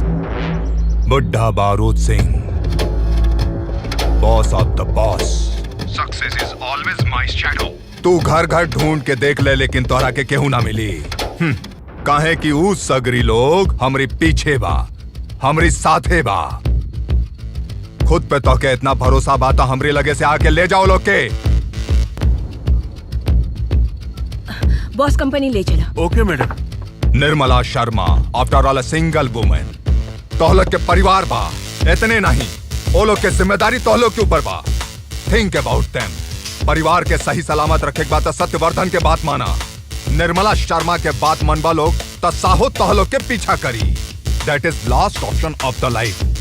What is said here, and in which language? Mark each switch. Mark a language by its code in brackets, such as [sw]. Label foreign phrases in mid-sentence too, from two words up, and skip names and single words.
[en] बुड्ढा बारूद सिंह, boss of the boss. success is always my shadow. [bho] तू घर घर ढूंढ के देख ले, लेकिन तोरा के केहू ना मिली। काहे कि ऊ सगरी लोग हमरी पीछे बा, हमरी साथे बा। खुद पे तो के इतना भरोसा बा तो हमरी लगे से आके ले जाओ लोग के। बॉस कंपनी ले चला। [en] OK madam. निर्मला शर्मा, after all a single woman. [bho] तोहलोग के परिवार बा, इतने नहीं, ओ लोग के जिम्मेदारी तोहलोग के ऊपर बा। [en] think about them. [bho] परिवार के सही सलामत रखे के बाद सत्यवर्धन के बात माना। निर्मला शर्मा के बात मनबा लोग तो साहो तोहलोग के पीछा करी। [en] that is last option of the life.